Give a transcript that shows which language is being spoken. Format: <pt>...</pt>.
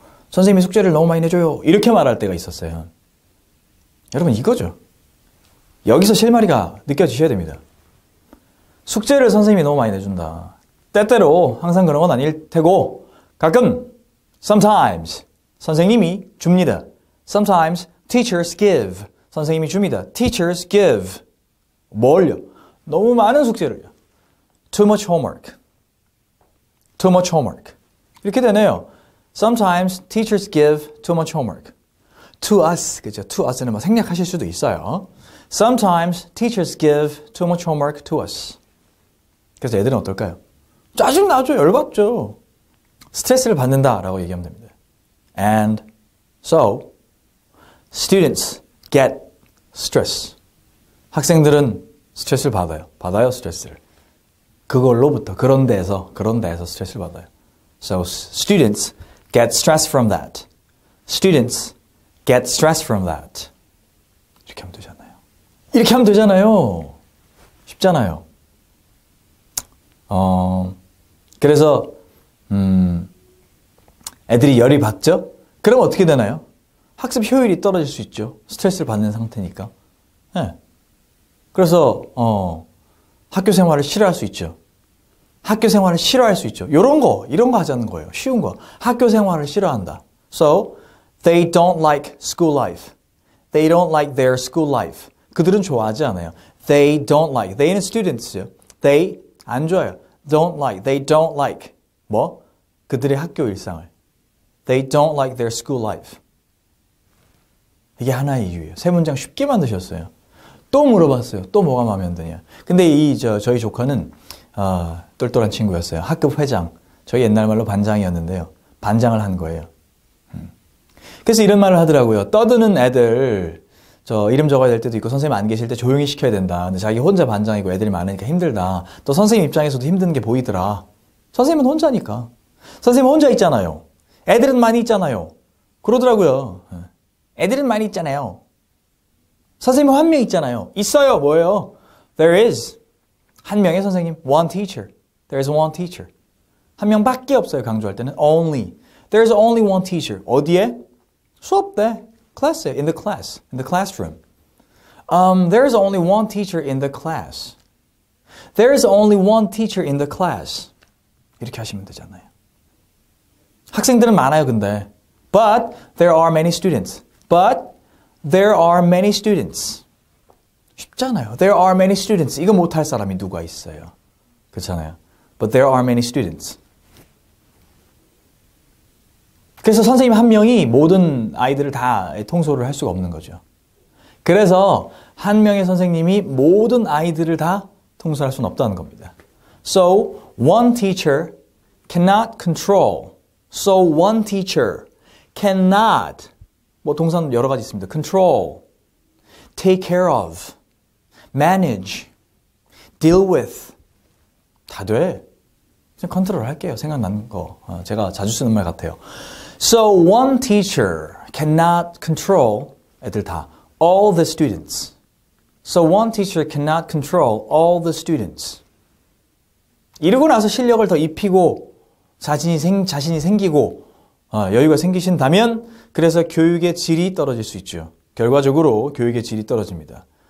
<ko>선생님이 숙제를 너무 많이 내줘요. 이렇게 말할 때가 있었어요. 여러분, 이거죠. 여기서 실마리가 느껴지셔야 됩니다. 숙제를 선생님이 너무 많이 내준다. 때때로 항상 그런 건 아닐 테고 가끔 sometimes 선생님이 줍니다.</ko> <en>Sometimes teachers give.</en> <ko>선생님이 줍니다.</ko> <en>Teachers give.</en> <ko>뭘요? 너무 많은 숙제를요.</ko> <en>Too much homework. Too much homework. 이렇게 되네요. Sometimes teachers give too much homework. To us.</en> <ko>그죠?</ko> <en>To us</en> <ko>는 생략하실 수도 있어요.</ko> <en>Sometimes teachers give too much homework to us.</en> <ko>그래서 애들은 어떨까요? 짜증나죠. 열받죠. 스트레스를 받는다라고 얘기하면 됩니다.</ko> <en>And so, students get stress.</en> <ko>학생들은 스트레스를 받아요. 받아요, 스트레스를. 그걸로부터, 그런 데에서 스트레스를 받아요.</ko> <en>So, students get stress from that. Students get stress from that.</en> <ko>이렇게 하면 되잖아요. 이렇게 하면 되잖아요. 쉽잖아요. 그래서 애들이 열이 받죠? 그럼 어떻게 되나요? 학습 효율이 떨어질 수 있죠. 스트레스를 받는 상태니까. 네. 그래서 학교 생활을 싫어할 수 있죠. 학교 생활을 싫어할 수 있죠. 이런 거 하자는 거예요. 쉬운 거. 학교 생활을 싫어한다.</ko> <en>So, they don't like school life. They don't like their school life.</en> <ko>그들은 좋아하지 않아요.</ko> <en>They don't like. They는 students요. They</en> <ko>안 좋아요.</ko> <en>Don't like. They don't like.</en> <ko>뭐? 그들의 학교 일상을.</ko> <en>They don't like their school life.</en> <ko>이게 하나의 이유예요. 세 문장 쉽게 만드셨어요. 또 물어봤어요. 또 뭐가 마음에 안 드냐. 근데 저희 조카는 똘똘한 친구였어요. 학급 회장. 저희 옛날 말로 반장이었는데요. 반장을 한 거예요. 그래서 이런 말을 하더라고요. 떠드는 애들 이름 적어야 될 때도 있고 선생님 안 계실 때 조용히 시켜야 된다. 근데 자기 혼자 반장이고 애들이 많으니까 힘들다. 또 선생님 입장에서도 힘든 게 보이더라. 선생님은 혼자니까. 선생님은 혼자 있잖아요. 애들은 많이 있잖아요. 그러더라고요. 애들은 많이 있잖아요. 선생님은 한 명 있잖아요. 있어요. 뭐예요?</ko> <en>There is.</en> <ko>한 명의 선생님.</ko> <en>One teacher. There is one teacher.</en> <ko>한 명밖에 없어요. 강조할 때는. Only.</ko> <en>There is only one teacher.</en> <ko>어디에? 수업 때. 클래스에.</ko> <en>In the class. In the classroom. There is only one teacher in the class. There is only one teacher in the class.</en> <ko>이렇게 하시면 되잖아요. 학생들은 많아요, 근데.</ko> <en>But there are many students. But there are many students.</en> <ko>쉽잖아요.</ko> <en>There are many students.</en> <ko>이거 못할 사람이 누가 있어요. 그렇잖아요.</ko> <en>But there are many students.</en> <ko>그래서 선생님 한 명이 모든 아이들을 다 통솔을 할 수가 없는 거죠. 그래서 한 명의 선생님이 모든 아이들을 다 통솔할 수는 없다는 겁니다.</ko> <en>So one teacher cannot control. So one teacher cannot.</en> <ko>뭐 동사는 여러 가지 있습니다.</ko> <en>Control, take care of, manage, deal with.</en> <ko>다 돼. 그냥 컨트롤 할게요. 생각나는 거. 제가 자주 쓰는 말 같아요.</ko> <en>So one teacher cannot control</en> <ko>애들 다</ko> <en>all the students. So one teacher cannot control all the students.</en> <ko>이러고 나서 실력을 더 입히고 자신이 생기고 여유가 생기신다면 그래서 교육의 질이 떨어질 수 있죠. 결과적으로 교육의 질이 떨어집니다.</ko>